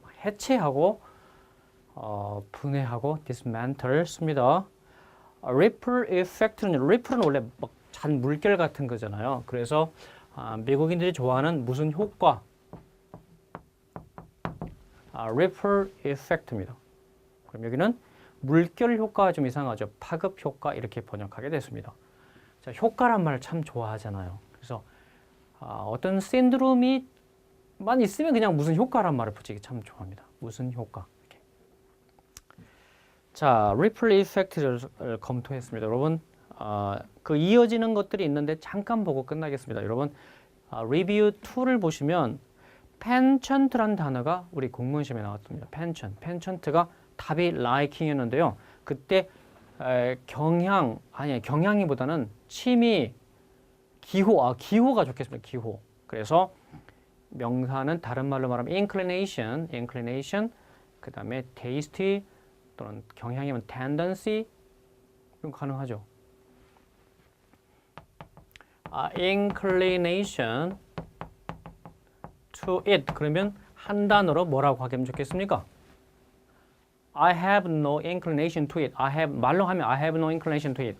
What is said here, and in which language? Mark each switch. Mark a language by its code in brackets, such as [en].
[ko] 해체하고 분해하고 dismantle 씁니다. ripple effect는 원래 잔 물결 같은 거잖아요. 그래서 미국인들이 좋아하는 무슨 효과? ripple effect입니다. 그럼 여기는 물결 효과가 좀 이상하죠. 파급 효과 이렇게 번역하게 됐습니다. 자, 효과란 말을 참 좋아하잖아요. 그래서 어떤 신드롬이 만 있으면 그냥 무슨 효과란 말을 붙이기 참 좋아합니다. 무슨 효과. 이렇게. 자, ripple effect를 검토했습니다. 여러분, 그 이어지는 것들이 있는데 잠깐 보고 끝나겠습니다. 여러분, 리뷰 2를 보시면 penchant라는 단어가 우리 공무원 시험에 나왔습니다. penchant가 답이 liking이었는데요. 그때 경향이보다는 취미, 기호가 좋겠습니다. 기호. 그래서 명사는 다른 말로 말하면 inclination, 그 다음에 taste 또는 경향이면 tendency 이런 거 가능하죠. [en] inclination to it [ko] 그러면 한 단어로 뭐라고 하면 좋겠습니까? [en] I have no inclination to it. [ko] 말로 하면 [en] I have no inclination to it.